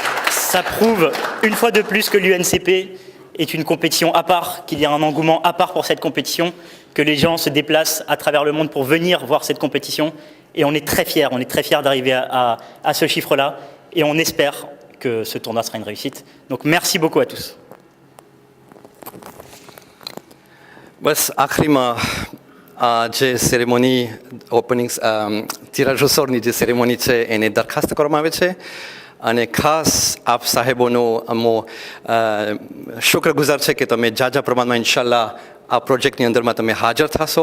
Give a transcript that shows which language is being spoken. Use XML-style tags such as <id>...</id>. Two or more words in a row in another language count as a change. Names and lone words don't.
<fr>Ça prouve une fois de plus que l'UNCP est une compétition à part, qu'il y a un engouement à part pour cette compétition, que les gens se déplacent à travers le monde pour venir voir cette compétition. Et on est très fiers d'arriver à ce chiffre-là. et on espère que ce tournoi sera une réussite. Donc merci beaucoup à tous.</fr> <gu>બસ આખરીમાં આ જે સેરેમોની ઓપનિંગ તિરાજોસોરની જે સેરેમોની છે એને દરખાસ્ત કરવામાં આવે છે અને ખાસ આપ સાહેબોનો અમો શુક્રગુજાર છે કે તમે જાજા પ્રમાણમાં ઇન્શાલ્લાહ આ પ્રોજેક્ટની અંદરમાં તમે હાજર થશો.</gu>